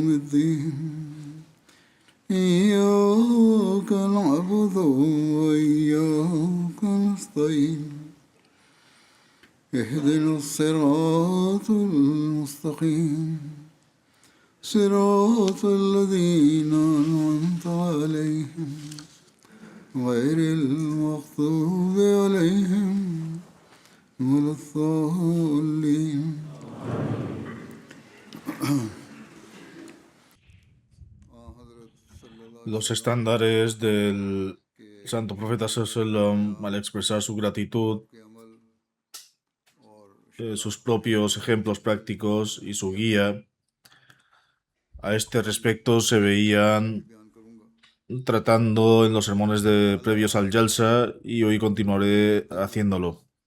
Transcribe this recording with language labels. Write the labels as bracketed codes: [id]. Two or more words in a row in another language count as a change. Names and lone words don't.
[ar] الدين إياك نعبد وإياك نستعين اهدنا الصراط المستقيم صراط الذين أنعمت عليهم غير المغضوب عليهم ولا الضالين. [es] Los estándares del Santo Profeta Sallallahu al expresar su gratitud, sus propios ejemplos prácticos y su guía, a este respecto se veían tratando en los sermones previos al Jalsa y hoy continuaré haciéndolo.